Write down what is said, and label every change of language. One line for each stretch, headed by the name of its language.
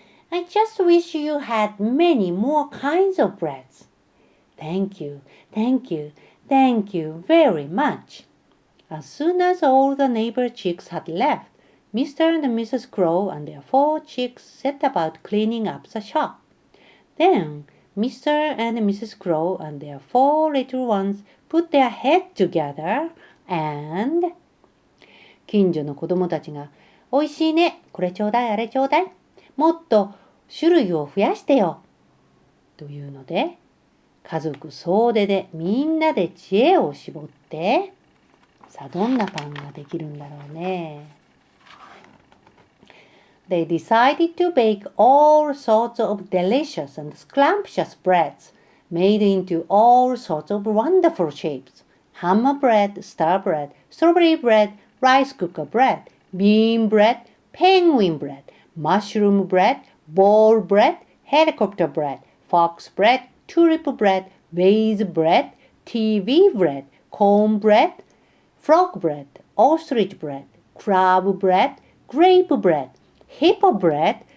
English: I just wish you had many more kinds of breads." "Thank you, thank you, thank you very much." As soon as all the neighbor chicks had left, Mr. and Mrs. Crow and their 4 chicks set about cleaning up the shop. Then Mr. and Mrs. Crow and their 4 little ones put their heads together and
Japanese: 近所の子供たちが、おいしいね、これちょうだい、あれちょうだい。もっと種類を増やしてよ。というので、家族総出でみんなで知恵を絞って、さあどんなパンができるんだろうね。
English: They decided to bake all sorts of delicious and scrumptious breads made into all sorts of wonderful shapes. Hammer bread, star bread, strawberry bread, rice cooker bread, bean bread, penguin bread, mushroom bread, ball bread, helicopter bread, fox bread, tulip bread, vase bread, TV bread, corn bread, frog bread, ostrich bread, crab bread, grape bread, hippo bread,